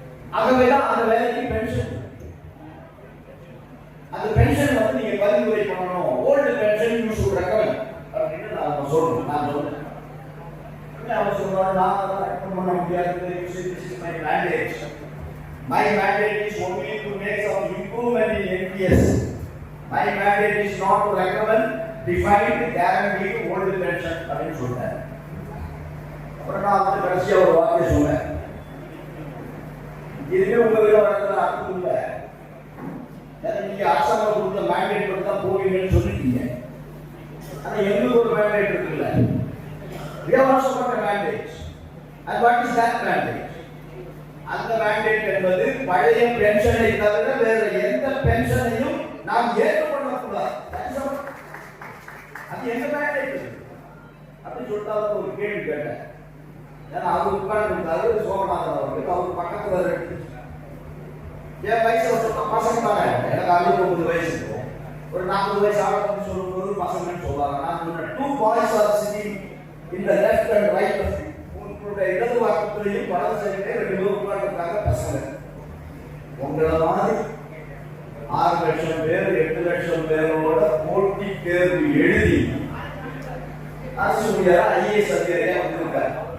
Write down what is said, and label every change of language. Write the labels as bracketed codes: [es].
[ta] ஆகவேதான் அந்த வேலைக்கு பென்ஷன், அந்த பென்ஷன் வந்து நீங்க பரிந்துரை பண்ணணும். Old pension you should recommend அப்படின்னு நான் சொல்றேன். அவர் சொல்றாரு, நான் ரெக்கமெண்ட் பண்ண முடியாது, my mandate. [en] My mandate is only to make some improvement in NPS. My mandate is not to recommend defined guaranteed old pension [ta] அப்படின்னு சொல்றேன். அப்புறம் நான் வந்து கடைசியா ஒரு வார்த்தை சொன்னேன், இதுவே உங்க வீட வளர்க்கிற அர்த்தம் இல்லை. நீங்க அரசாங்கம் கொடுத்த மேண்டேட் பற்றி தான் போவீங்கன்னு சொல்லிட்டீங்க. ஆனா எங்களுக்கு ஒரு மேண்டேட் இருக்குல்ல, [en] we have also got a mandate. And what is that mandate? [ta] அந்த மேண்டேட் என்பது பழைய பென்ஷனை தவிர வேற எந்த பென்ஷனையும் நாம் ஏற்றுக்கொள்ளக்கூடாது. அது எந்த மேண்டேட் அப்படின்னு சொல்லிட்டு அவர் ஒரு கேள்வி கேட்டேன். ஏன்னா அவர் உட்கார்ந்து இருந்தாரு சோமநாதன் அவருக்கு, அவர் பக்கத்துல இருக்கு. என் வயசு பசங்க தானே, எனக்கு 69 வயசு இருக்கும். ஒரு 40 வயசு ஆகணும்னு சொல்லும்போது பசங்கன்னு சொல்லுவாங்க. நான் சொன்ன [en] 2 boys are sitting in the left and right of you. [ta] உங்களுடைய இடது பக்கத்திலையும் வலது சைடிலே 2 பேர் உட்கார்ந்துருக்காங்க பசங்க. உங்களை மாதிரி 6 லட்சம் பேர் 8 லட்சம் பேரோட போட்டி தேர்வு எழுதி அரசு ஊழியரா ஐஏஎஸ் அதிகாரியா வந்திருக்காரு.